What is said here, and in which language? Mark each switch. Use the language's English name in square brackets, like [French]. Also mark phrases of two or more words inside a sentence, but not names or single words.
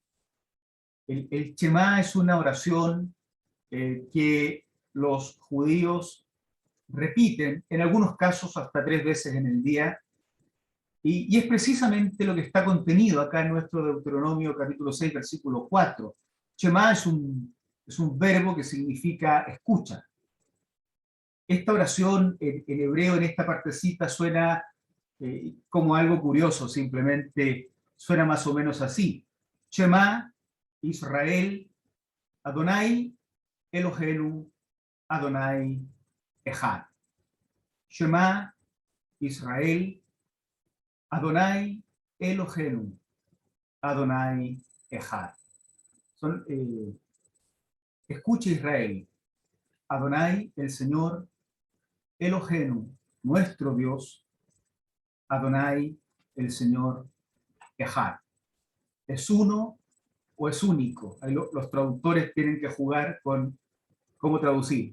[Spanish] El Shema es una oración que los judíos repiten, en algunos casos hasta 3 veces en el día, y es precisamente lo que está contenido acá en nuestro Deuteronomio capítulo 6, versículo 4. Shema es un verbo que significa escucha. Esta oración en hebreo, en esta partecita, suena como algo curioso, simplemente suena más o menos así. [Hebrew] שמע ישראל אדוני אלוהינו אדוני אחד. שמע ישראל אדוני אלוהינו אדוני אחד. [Spanish] Escucha Israel, Adonai, el Señor, Elohenu, nuestro Dios, Adonai, el Señor, Ejad. ¿Es uno o es único? Ahí los traductores tienen que jugar con cómo traducir.